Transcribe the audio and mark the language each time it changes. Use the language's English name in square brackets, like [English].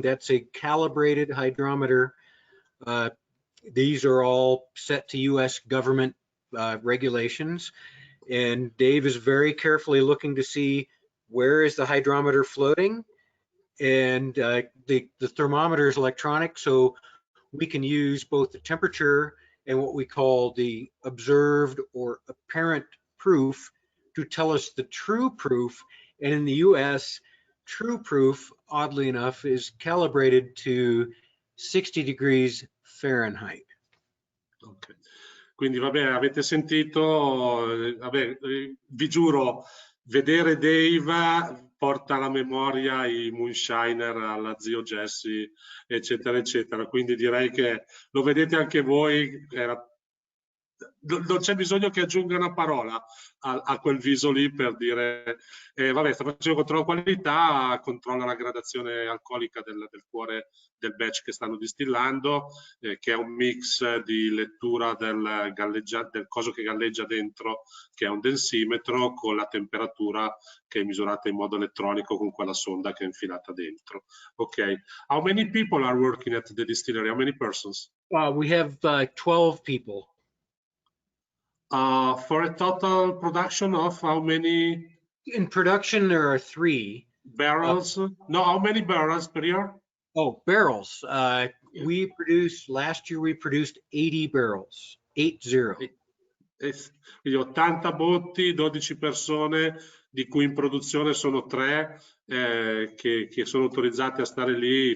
[English] That's a calibrated hydrometer. These are all set to US government regulations, and Dave is very carefully looking to see where is the hydrometer floating, and the thermometer is electronic, so we can use both the temperature and what we call the observed or apparent proof to tell us the true proof. And in the US, true proof, oddly enough, is calibrated to 60 degrees Fahrenheit. [Italian] Ok, quindi vabbè, avete sentito, vabbè, vi giuro, vedere Dave porta alla memoria i moonshiner alla zio Jesse, eccetera, eccetera. Quindi direi che lo vedete anche voi, non c'è bisogno che aggiunga una parola a quel viso lì per dire, vabbè, sta facendo controllo qualità, controlla la gradazione alcolica del cuore del batch che stanno distillando, che è un mix di lettura del coso che galleggia dentro, che è un densimetro, con la temperatura che è misurata in modo elettronico con quella sonda che è infilata dentro. [English] Ok, how many people are working at the distillery? How many persons? We have 12 people. For a total production of how many? In production, there are 3 barrels. No, how many barrels per year? Oh, barrels. Last year we produced 80 barrels, 80. [Italian] Quindi 80 botti, 12 persone, di cui in produzione sono 3 che sono autorizzate a stare lì.